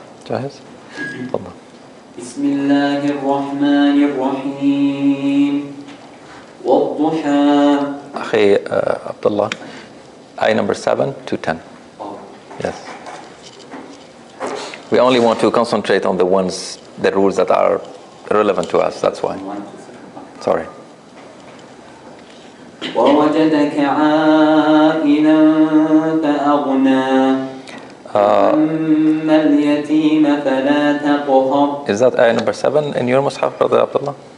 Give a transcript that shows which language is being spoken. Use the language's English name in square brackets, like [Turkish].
[Arabic] جاهز؟ تفضل. بسم الله الرحمن الرحيم والضحى. [English] أخي عبد الله, ayah number 7 to 10. Yes. We only want to concentrate on the rules that are relevant to us. That's why. Sorry. [Arabic] ووجدك عائلا فأغنى وأما اليتيم فلا تقهر. [English] Is that ayah number 7 in your mushaf, Brother Abdullah?